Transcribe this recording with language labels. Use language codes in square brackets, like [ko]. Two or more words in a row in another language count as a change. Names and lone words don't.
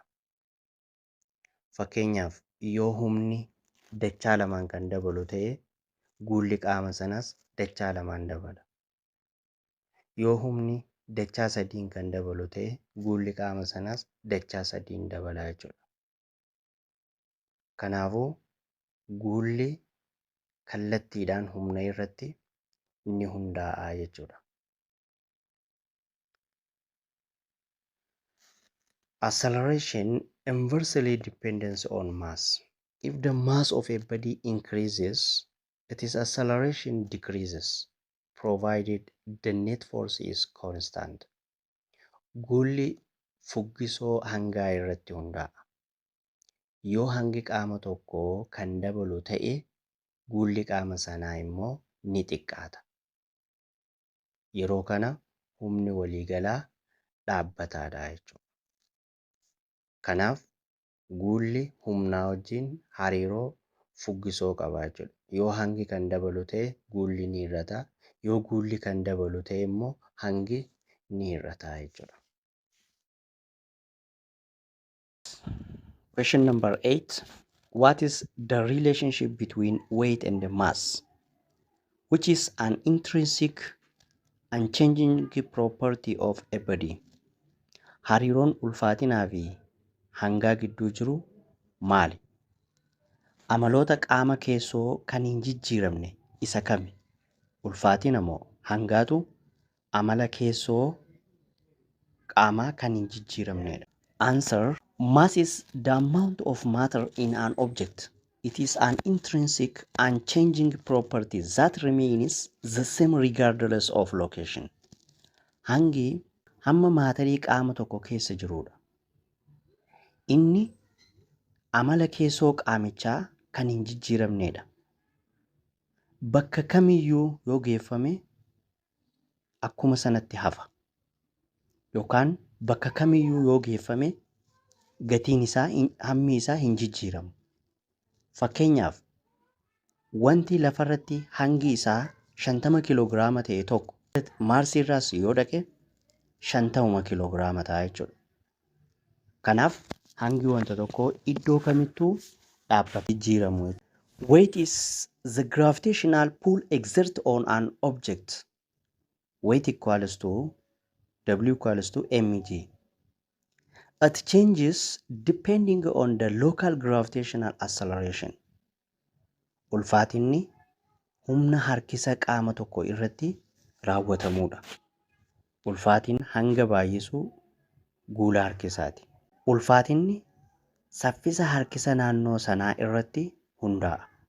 [om] Fakkeenyaaf yoo humni dachaa lamaan kan dabalu ta'e guulli qaama sanaas dachaa lamaan dabala. Yoo humni dachaa sadiin kan dabalu ta'e guulli qaama sanaas dachaa sadiin dabala jechuudha. Kanaafuu guulli kallattiidhaan humna irratti ni hundaa'a jechuudha. [en] Acceleration inversely depends on mass. If the mass of a body increases, its acceleration decreases, provided the net force is constant. [om] Guulli fuggisoo hangaa irratti hundaa'a. Yoo hangi qaama tokkoo kan dabalu ta'e, guulli qaama sanaa immoo ni xiqqaata. Yeroo kana humni waliigalaa dhaabbataadha jechuudha. Kanaaf guulli humnaa wajjin hariiroo fuggisoo qaba jechuudha. Yoo hangi kan dabalu ta'e guulli ni hir'ata. Yoo guulli kan dabalu ta'e immoo hangi ni hir'ata jechuudha. [en] Question number 8. What is the relationship between weight and mass, which is an intrinsic and changing property of a body? [om] Hariiroon ulfaatinaa fi hangaa gidduu jiru maali? Amaloota qaama keessoo kan hin jijjiiramne isa kami? Ulfaatina moo hangaatu amala keessoo qaamaa kan hin jijjiiramnedha? [en] Answer. Mass is the amount of matter in an object. It is an intrinsic and changing property that remains the same regardless of location. [om] Hangi hamma maatarii qaama tokko keessa jirudha. Inni amala keessoo qaamichaa kan hin jijjiiramnedha. Bakka kamiyyuu yoo geeffame akkuma sanatti hafa. Yookaan bakka kamiyyuu yoo geeffame gatiin isaa hammi isaa hin jijjiiramu. Fakkeenyaaf wanti lafarratti hangi isaa 50 kiloogiraama ta'e tokko Maarsi irraas yoo dhaqe 50 kiloogiraama ta'a jechuudha. Kanaaf hangi wanta tokko iddoo kamittuu dhaabbata jijjiiramu. [en] Weight is the gravitational pull exerted on an object. Weight equals to W equals to mg. It changes depending on the local gravitational acceleration. [om] Ulfaatinni humna harkisa qaama tokko irratti raawwatamudha. Ulfaatiin hanga baay'isuu guula harkisaati. Ulfaatinni saffisa harkisa naannoo sanaa irratti hundaa'a.